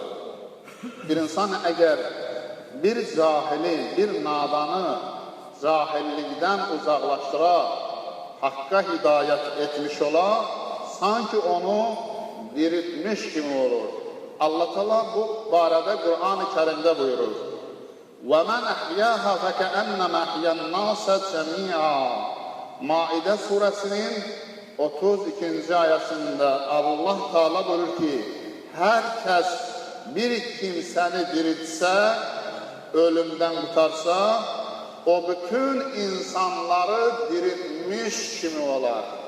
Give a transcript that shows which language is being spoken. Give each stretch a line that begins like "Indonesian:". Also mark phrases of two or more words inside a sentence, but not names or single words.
Azerbaijani: Bir insan əgər bir cahili, bir nadanı cahillikdən uzaqlaşdıra, haqqa hidayət etmiş ola, sanki onu diriltmiş kimi olur. Allah Teala bu barədə Qur'an-ı Kərimdə buyurur.
Arabic: وَمَنْ أَحْيَاهَا فَكَأَنَّمَا أَحْيَا النَّاسَ جَمِيعًا
Azerbaijani: Maidə surəsinin 32-ci ayəsində Allah Teala buyurur ki, hər kəs bir kimsəni diriltsə, ölümdən qutarsa, o bütün insanları diriltmiş kimi olar.